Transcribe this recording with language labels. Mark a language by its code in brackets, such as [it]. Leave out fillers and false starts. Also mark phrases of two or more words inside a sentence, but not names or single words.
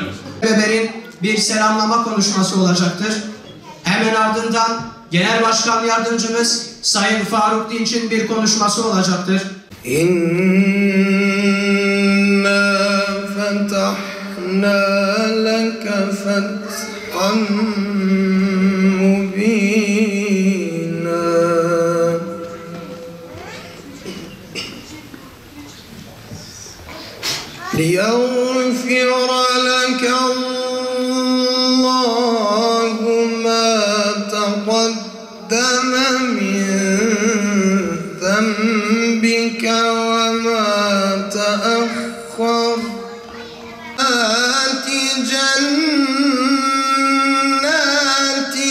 [tr] Ömer'in bir selamlama konuşması olacaktır. Hemen ardından Genel Başkan Yardımcımız Sayın Faruk Dinç'in bir konuşması olacaktır. [ar] إنا فتحنا لك فتحا مبينا. ليغفر لك الله ما تقدم من ذنبك وما تأخر آت جنات